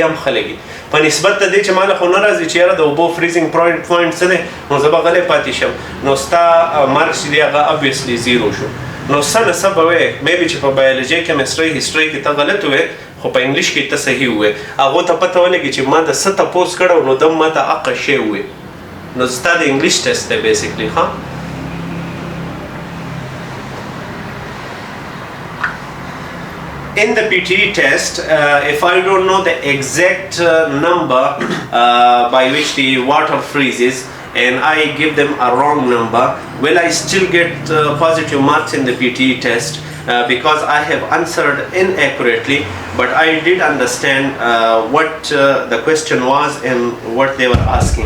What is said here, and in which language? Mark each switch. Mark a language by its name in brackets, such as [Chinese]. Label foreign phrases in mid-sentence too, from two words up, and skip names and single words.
[Pashto] هم ښه لګي په نسبت د دې چې ما له خو نه راځي چې یاره د اوبو [English] freezing point [Pashto] څه دی نو زه به غلی پاتې شم نو ستا مارکس چې دی هغه ابویسلی 0 شو نو څه نه څه به وایې میبي چې په [English] biology chemistry history [Pashto] کې ته غلط وایې خو په انګلیش کې ته صحیح وایې هغو ته پته ولګي چې ما د څه تپوس کړی نو دم ما ته هغه شی وایې نو ستا د [English] English test [Pashto] دی بیسیکلی ښه [English] In the PTE test, if I don't know the exact number by which the water freezes and I give them a wrong number, will I still get positive marks in the PTE test because I have answered inaccurately, but I did understand what the question was and what they were asking?